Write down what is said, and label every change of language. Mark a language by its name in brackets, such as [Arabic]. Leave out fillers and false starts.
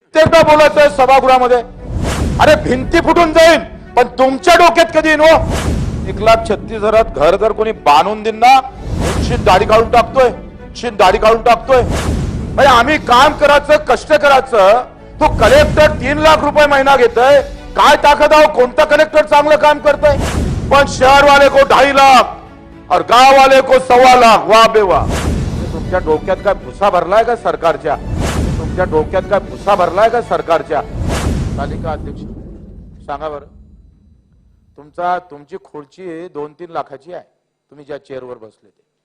[Marathi] कित्येकदा बोलायचंय सभागृहामध्ये. अरे भिंती फुटून जाईल पण तुमच्या डोक्यात कधी येईन हो? 1,36,000 घर जर कोणी बांधून देईन ना, निश्चित दाढी काढून टाकतोय, निश्चित दाढी काढून टाकतोय. म्हणजे आम्ही काम करायचं, कष्ट करायचं. तो कलेक्टर 3 लाख रुपये महिना घेतोय. काय ताकद आहे? कोणता कलेक्टर चांगलं काम करतोय? [Hindi] पण शहर वाले को 2.5 लाख और गांव वाले को 1.25 लाख. [Marathi] वाह बे वाह. तुमच्या डोक्यात काय भुसा भरलाय का सरकारच्या? तुमच्या डोक्यात काय भुसा भरलाय का सरकारच्या? पालिका अध्यक्ष सांगा बरं, तुमची खुर्ची 2-3 लाखाची आहे, तुम्ही ज्या चेअरवर बसले ते.